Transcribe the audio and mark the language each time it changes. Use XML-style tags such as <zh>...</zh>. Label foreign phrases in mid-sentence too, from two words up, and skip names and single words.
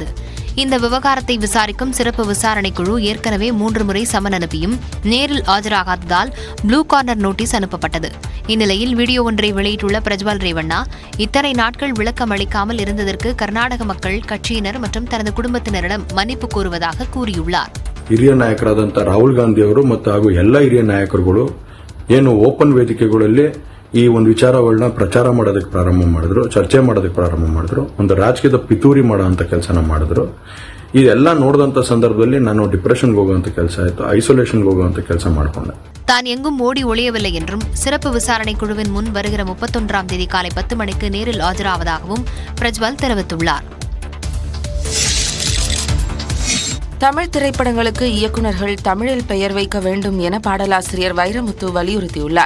<ta>இந்த விவகாரத்தை விசாரிக்கும் சிறப்பு விசாரணை குழு ஏற்கனவே 3 முறை சமன் அனுப்பியும் நேரில் ஆஜராகாததால் ப்ளூ கார்னர் நோட்டீஸ் அனுப்பப்பட்டது. இந்நிலையில் வீடியோ ஒன்றை வெளியிட்டுள்ள பிரஜ்வல் ரேவண்ணா, இத்தனை நாட்கள் விளக்கம் அளிக்காமல் இருந்ததற்கு கர்நாடக மக்கள், கட்சியினர் மற்றும் தனது குடும்பத்தினரிடம் மன்னிப்பு கோருவதாக கூறியுள்ளார்.</ta> <kn>ಹಿರಿಯ ನಾಯಕರಾದಂಥ ರಾಹುಲ್ ಗಾಂಧಿ ಅವರು ಮತ್ತು ಹಾಗೂ ಎಲ್ಲ ಹಿರಿಯ ನಾಯಕರುಗಳು ಏನು ಓಪನ್ ವೇದಿಕೆಗಳಲ್ಲಿ ಈ ಒಂದು ವಿಚಾರಗಳನ್ನ ಪ್ರಚಾರ ಮಾಡೋದಕ್ಕೆ ಪ್ರಾರಂಭ ಮಾಡಿದ್ರು, ಚರ್ಚೆ ಮಾಡೋದಕ್ಕೆ ಪ್ರಾರಂಭ ಮಾಡಿದ್ರು, ಒಂದು ರಾಜಕೀಯದ ಪಿತೂರಿ ಮಾಡೋಂಥ ಕೆಲಸನ ಮಾಡಿದ್ರು. ಇದೆಲ್ಲ ನೋಡಿದಂತ ಸಂದರ್ಭದಲ್ಲಿ ನಾನು ಡಿಪ್ರೆಷನ್ಗೆ ಹೋಗುವಂತ ಕೆಲಸ ಆಯಿತು, ಐಸೋಲೇಷನ್ಗೆ ಹೋಗುವಂತ ಕೆಲಸ ಮಾಡಿಕೊಂಡೆ.</kn> <ta>தான் எங்கும் ஓடி ஒளியவில்லை என்றும் சிறப்பு விசாரணை குழுவின் முன் வருகிற 31ஆம் தேதி காலை 10 மணிக்கு நேரில் ஆஜராவதாகவும் பிரஜ்வல் தெரிவித்துள்ளார். தமிழ் திரைப்படங்களுக்கு இயக்குநர்கள் தமிழில் பெயர் வைக்க வேண்டும் என பாடலாசிரியர் வைரமுத்து வலியுறுத்தியுள்ளார்.</ta>